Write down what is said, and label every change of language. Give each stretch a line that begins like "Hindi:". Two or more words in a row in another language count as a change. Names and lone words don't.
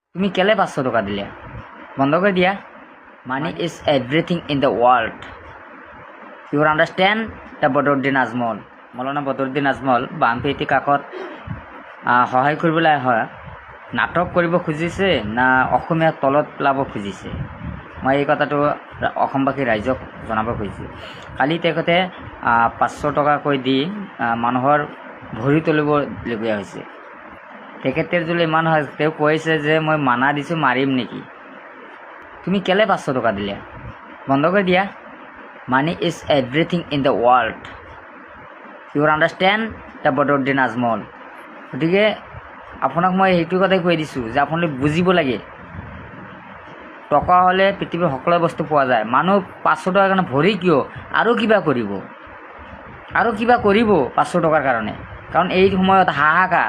Assamese: তুমি কেলে 500 টাকা দিলে? বন্ধ করে দিয়া।
English: money is everything in the world. you understand the Badruddin Ajmal.
Assamese: মৌলানা বদৰুদ্দিন আজমল বামপন্থী কাকত সহায় কৰিবলৈ হয় নাটক কৰিব খুজিছে না অসমীয়া তলত পেলাব খুজিছে? মই এই কথাটো অসমবাসী ৰাইজক জনাব খুজিছোঁ। কালি তেখেতে 500 টকাকৈ দি মানুহৰ ভৰি তুলিবলগীয়া হৈছে। তেখেতৰ যদি ইমান হয়, তেওঁ কৈছে যে মই মানা দিছোঁ মাৰিম নেকি। তুমি কেলে 500 টাকা দিলে? বন্ধ কৰি দিয়া।
English: money is everything in the world. you understand the Badruddin Ajmal.
Assamese: গতিকে আপোনাক মই সেইটো কথাই কৈ দিছোঁ যে আপোনালোকে বুজিব লাগে, টকা হ'লে পৃথিৱীৰ সকলো বস্তু পোৱা যায়। মানুহ 500 টকাৰ কাৰণে ভৰি কিয় আৰু কিবা কৰিব, 500 টকাৰ কাৰণে। কাৰণ এই সময়ত হাহাকাৰ।